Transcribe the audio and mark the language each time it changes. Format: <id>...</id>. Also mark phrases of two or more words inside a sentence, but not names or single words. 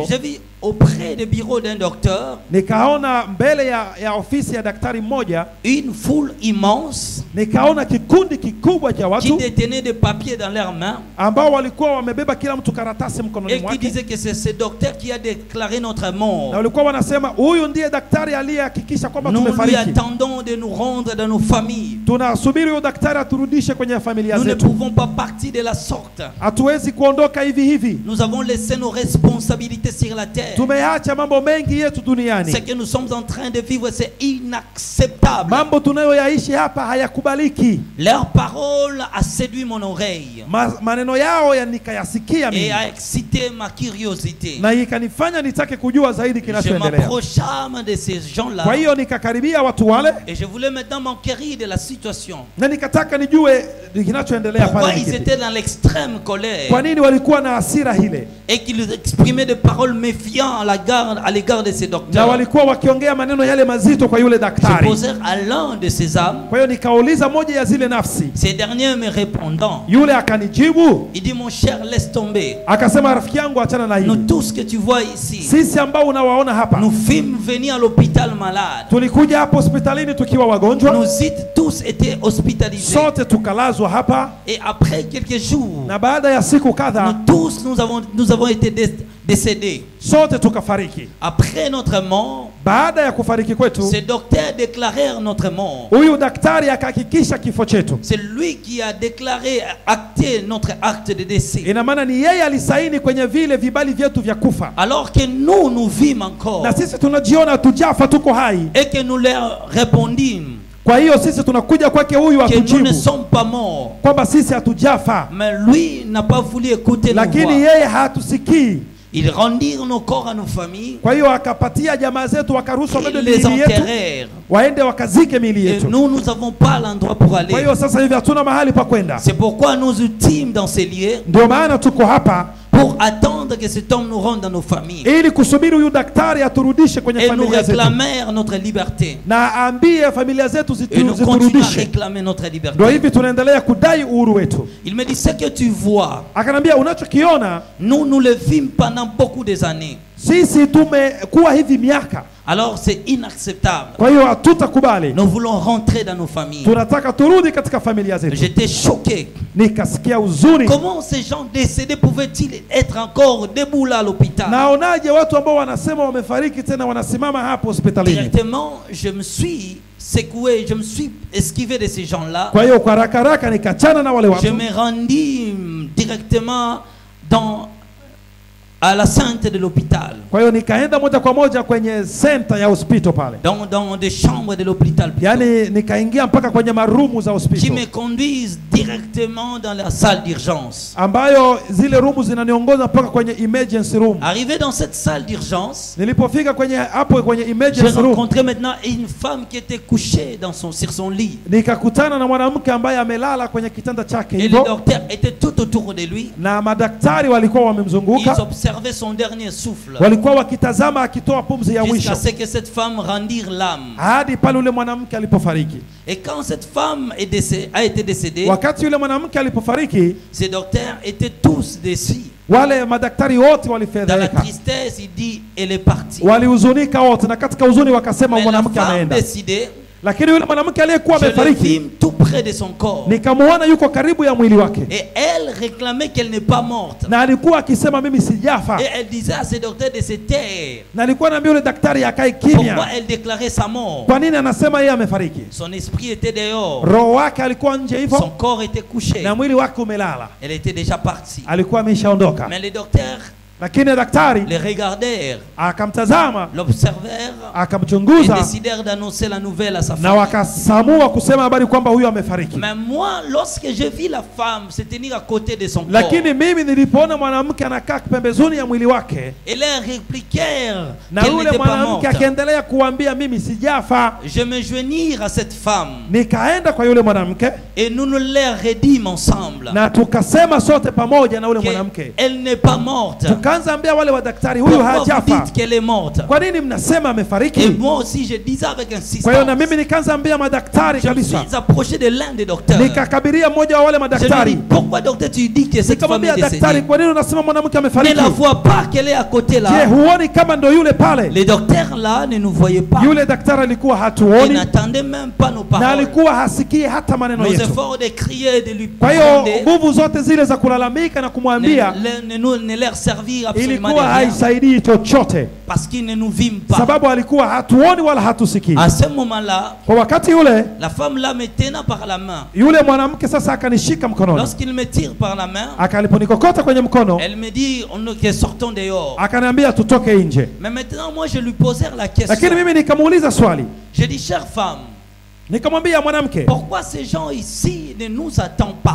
<fr>j'ai vu auprès du bureau d'un docteur</fr> <sw>nikaona mbele ya ofisi ya daktari mmoja,</sw> <fr>une foule immense</fr> <sw>nikaona kikundi kikubwa cha</sw> <fr>qui</fr> <sw>watu</sw> <fr>détenaient des papiers dans leurs mains</fr> <sw>ambao walikuwa wamebeba kila mtu karatasi mkononi</sw> <fr>et qui</fr> <sw>mwake,</sw> <fr>disaient que c'est ce docteur qui a déclaré notre mort.</fr> <sw>na walikuwa wanasema huyu ndiye daktari aliyehakikisha kwamba</sw> <fr>Nous lui</fr> <sw>tumefariki.</sw> <fr>attendons de nous rendre dans nos familles.</fr> <sw>Tunasubiri huyo daktari aturudishe kwenye familia</sw> <fr>Nous ne</fr> <sw>zetu.</sw> <fr>pouvons pas partir de la sorte.</fr> <sw>Hatuwezi kuondoka hivi hivi.</sw> <fr>Nous avons laissé nos responsabilités sur la terre.</fr> <sw>Tumeacha mambo mengi yetu</sw> <fr>Ce</fr> <sw>duniani.</sw> <fr>que nous sommes en train de vivre, c'est inacceptable.</fr> <sw>Mambo tunayoyaishi hapa hayakubaliki.</sw> <fr>Leur parole a séduit mon oreille</fr> <sw>Maneno yao nikayasikia</sw> <fr>et</fr> <sw>mimi</sw> <fr>a excité ma curiosité.</fr> <sw>na ikanifanya nitake kujua zaidi</sw> <fr>Je</fr> <sw>kinachoendelea.</sw> <fr>m'approcha de ces gens-là</fr> <sw>Kwa hiyo nikakaribia watu wale</sw> <fr>et je voulais maintenant m'enquérir de la situation.</fr> <sw>na nikataka nijue kinachoendelea</sw> <fr>Pourquoi</fr> <sw>pale.</sw> <fr>ils étaient dans l'extrême colère</fr> <sw>Kwa nini walikuwa na hasira ile</sw> <fr>et qu'ils exprimaient des paroles méfiantes à l'égard de ces</fr> <sw>na</sw> <fr>docteurs?</fr> <sw>walikuwa wakiongea maneno yale mazito kwa yule</sw> <fr>Je</fr> <sw>daktari?</sw> <fr>posais à l'un de ces âmes.</fr> <sw>Kwa hiyo nikauliza moja ya zile nafsi,</sw> <fr>Ces derniers me répondant,</fr> <sw>yule akanijibu</sw> <fr>il dit, mon cher, laisse tomber.</fr> <sw>akasema, rafiki yangu, achana na</sw> <fr>Nous</fr> <sw>hili.</sw> <fr>tous que tu vois ici,</fr> <sw>Sisi ambao unawaona hapa</sw> <fr>nous fîmes venir à l'hôpital malade.</fr> <sw>tulikuja hapa hospitalini tukiwa wagonjwa,</sw> <fr>Nous y tous étaient hospitalisés.</fr> <sw>sote tukalazwa hapa,</sw> <fr>Et après quelques jours,</fr> <sw>na baada ya siku kadha</sw> <fr>nous tous nous avons été décédés.</fr> <sw>sote tukafariki.</sw> <fr>Après notre mort,</fr> <sw>Baada ya kufariki kwetu,</sw> <fr>ces docteurs déclarèrent notre mort.</fr> <sw>huyu daktari akahakikisha kifo chetu.</sw> <fr>C'est lui qui a déclaré, acté notre acte de décès.</fr> <sw>Ina maana ni yeye alisaini kwenye vile vibali vyetu vya kufa,</sw> <fr>Alors que nous vîmes encore</fr> <sw>na sisi tunajiona tujafa, tuko hai.</sw> <fr>et que nous leur répondîmes</fr> <sw>Kwa hiyo sisi tunakuja kwake huyu</sw> <fr>que nous ne</fr> <sw>atujibu</sw> <fr>sommes pas morts.</fr> <sw>kwamba sisi hatujafa,</sw> <fr>Mais lui n'a pas voulu écouter nos</fr> <sw>lakini</sw> <fr>voix.</fr> <sw>yeye hatusikii.</sw> <fr>Ils rendirent nos corps à nos familles.</fr> <sw>Kwa hiyo akapatia jamaa zetu wakaruhusu wabebe</sw> <fr>Ils les</fr> <sw>miili yetu</sw> <fr>enterrèrent.</fr> <sw>waende wakazike miili</sw> <fr>Et</fr> <sw>yetu.</sw> <fr>nous n'avons pas l'endroit pour</fr> <sw>Kwa</sw> <fr>aller.</fr> <sw>hiyo sasa hivi hatuna mahali pa kwenda.</sw> <fr>C'est pourquoi nous ultimes dans ces lieux</fr> <sw>Ndio maana tuko hapa</sw> <fr>pour attendre que cet homme nous rende à nos familles.</fr> <sw>ili kusubiri huyu daktari aturudishe kwenye</sw> <fr>Et nous</fr> <sw>familia zetu</sw> <fr>réclamèrent notre liberté.</fr> <sw>na aambie familia zetu</sw> <fr>Et nous continuons à</fr> <sw>ziturudishe.</sw> <fr>réclamer notre</fr> <sw>Ndio</sw> <fr>liberté.</fr> <sw>hivi tunaendelea kudai uhuru wetu.</sw> <fr>Il me dit, ce que tu vois,</fr> <sw>Akanambia, unachokiona</sw> <fr>nous le vîmes pendant beaucoup des années.</fr> <sw>sisi tumekuwa hivi miaka,</sw> <fr>Alors c'est inacceptable.</fr> <sw>kwa hiyo hatutakubali.</sw> <fr>Nous voulons rentrer dans nos familles.</fr> <sw>Tunataka turudi katika familia zetu.</sw> <fr>J'étais choqué.</fr> <sw>Nikasikia huzuni.</sw> <fr>Comment ces gens décédés pouvaient-ils être encore debout là à l'hôpital?</fr> <sw>Naonaje watu ambao wanasema wamefariki tena wanasimama hapo hospitalini?</sw> <fr>Directement, je me suis secoué, je me suis esquivé de ces gens-là.</fr> <sw>Kwa hiyo kwa haraka haraka nikachana na wale</sw> <fr>Je</fr> <sw>watu.</sw> <fr>me rendis directement à la sainte de l'hôpital.</fr> <sw>Kwa hiyo nikaenda moja kwa moja kwenye center ya hospital pale.</sw> <fr>Dans des chambres de l'hôpital.</fr> <sw>Yaani nikaingia mpaka kwenye marumu za</sw> <fr>Qui</fr> <sw>hospital.</sw> <fr>me conduisent directement dans la salle d'urgence.</fr> <sw>Ambayo zile rumu zinaniongoza mpaka kwenye</sw> <en>emergency room.</en> <fr>Arrivé dans cette salle d'urgence,</fr> <sw>Nilipofika kwenye hapo kwenye</sw> <fr>j'ai</fr> <en>emergency room,</en> <fr>rencontré maintenant une femme qui était couchée sur son lit.</fr> <sw>nikakutana na mwanamke ambaye amelala kwenye kitanda chake</sw> <fr>Et les</fr> <sw>hivyo,</sw> <fr>docteurs étaient tout autour de lui.</fr> <sw>na madaktari walikuwa</sw> <fr>Ils</fr> <sw>wamemzunguka,</sw> <fr>observaient son dernier souffle.</fr> <sw>walikuwa wakitazama akitoa pumzi ya mwisho</sw> <fr>Jusqu'à ce que cette femme rendire l'âme.</fr> <sw>hadi pale yule mwanamke alipofariki.</sw> <fr>Et quand cette femme a été décédée,</fr> <sw>Wakati yule mwanamke alipofariki,</sw> <fr>ces docteurs étaient tous déçus.</fr> <sw>wale madaktari wote</sw> <fr>Dans la</fr> <sw>walifedheka,</sw> <fr>tristesse, il dit, elle est partie.</fr> <sw>walihuzunika wote, na katika huzuni wakasema</sw> <fr>Mais la</fr> <sw>mwanamke</sw> <fr>femme</fr> <sw>ameenda.</sw> <fr>décidée,</fr> <sw>Lakini yule mwanamke aliyekuwa</sw> <fr>je le</fr> <sw>amefariki,</sw> <fr>vis tout près de son corps.</fr> <sw>nikamuona yuko karibu ya mwili wake,</sw> <fr>Et elle réclamait qu'elle n'est pas morte.</fr> <sw>na alikuwa akisema mimi sijafa,</sw> <fr>Et elle disait à ses docteurs de se taire.</fr> <sw>na alikuwa anaambia yule daktari akae</sw> <fr>Pourquoi</fr> <sw>kimya.</sw> <fr>elle déclarait sa mort?</fr> <sw>Kwa nini anasema yeye amefariki?</sw> <fr>Son esprit était dehors.</fr> <sw>Roho wake alikuwa nje</sw> <fr>Son</fr> <sw>hivyo</sw> <fr>corps était couché.</fr> <sw>na mwili wake umelala,</sw> <fr>Elle était déjà partie.</fr> <sw>alikuwa ameshaondoka.</sw> <fr>Mais les docteurs</fr> <sw>Lakini daktari</sw> <fr>les regardèrent,</fr> <sw>akamtazama,</sw> <fr>l'observèrent et</fr> <sw>akamchunguza,</sw> <fr>décidèrent d'annoncer la nouvelle à sa</fr> <sw>na</sw> <fr>femme.</fr> <sw>wakasamua kusema habari kwamba huyu amefariki.</sw> <fr>Mais moi, lorsque je vis la femme se tenir à côté de son corps,</fr> <sw>Lakini mimi nilipoona mwanamke anakaa pembezoni ya mwili wake,</sw> <fr>et leur répliquèrent</fr> <sw>na</sw> <fr>qu'elle</fr> <sw>yule</sw> <fr>n'était pas</fr> <sw>mwanamke</sw> <fr>morte,</fr> <sw>akiendelea kuambia mimi sijafa,</sw> <fr>je me joignir à cette femme</fr> <sw>nikaenda kwa yule mwanamke</sw> <fr>et nous nous leur redîmes ensemble</fr> <sw>na tukasema sote pamoja na yule mwanamke,</sw> <fr>qu'elle n'est pas morte.</fr> <sw>tukaanza ambia wale wadaktari, huyu</sw> <fr>Pourquoi vous</fr> <sw>hajafa.</sw> <fr>dites qu'elle est morte?</fr> <sw>Kwa nini mnasema</sw> <fr>Et</fr> <sw>amefariki?</sw> <fr>moi aussi, je disais avec</fr> <sw>Kwa hiyo na</sw> <fr>insistance.</fr> <sw>mimi nikaanza ambia madaktari</sw> <fr>Je me</fr> <sw>kabisa,</sw> <fr>suis approché de l'un des docteurs.</fr> <sw>nikakabiria mmoja wa wale</sw> <fr>Je lui ai dit,</fr> <sw>madaktari,</sw> <fr>pourquoi docteur tu dis que cette femme</fr> <sw>nikamwambia</sw> <fr>est</fr> <sw>daktari,</sw> <fr>décédée?</fr> <sw>kwa nini unasema mwanamke</sw> <fr>Ne</fr> <sw>amefariki?</sw> <fr>la vois pas qu'elle est à côté</fr> <sw>Je,</sw> <fr>là.</fr> <sw>huoni kama ndo yule pale?</sw> <fr>Les docteurs là ne nous voyaient pas.</fr> <sw>Yule daktari alikuwa</sw> <fr>Ils</fr> <sw>hatuoni</sw> <fr>n'attendaient même pas nos</fr> <sw>na</sw> <fr>paroles.</fr> <sw>alikuwa hasikii hata maneno</sw> <fr>Nos</fr> <sw>yetu.</sw> <fr>efforts de crier, de lui</fr> <sw>Kwa hiyo</sw> <fr>demander,</fr> <sw>nguvu zote zile za kulalamika na kumwambia</sw> <fr>ne leur servir absolument de</fr> <sw>ilikuwa</sw> <fr>rien.</fr> <sw>haisaidii chochote,</sw> <fr>Parce qu'ils ne nous vîmes pas.</fr> <sw>sababu alikuwa hatuoni wala hatusikii.</sw> <fr>À ce moment-là,</fr> <sw>Kwa wakati ule</sw> <fr>la femme là me tenant par la main.</fr> <sw>yule mwanamke sasa akanishika mkononi,</sw> <fr>Lorsqu'il me tire par la main,</fr> <sw>akaliponikokota kwenye mkono,</sw> <fr>elle me dit que sortons dehors.</fr> <sw>akaniambia tutoke nje.</sw> <fr>Mais maintenant, moi, je lui posais la question.</fr> <sw>Lakini mimi nikamuuliza swali,</sw> <fr>Je dis, chère femme,</fr> <sw>nikamwambia mwanamke,</sw> <fr>pourquoi ces gens ici ne nous attendent pas?</fr>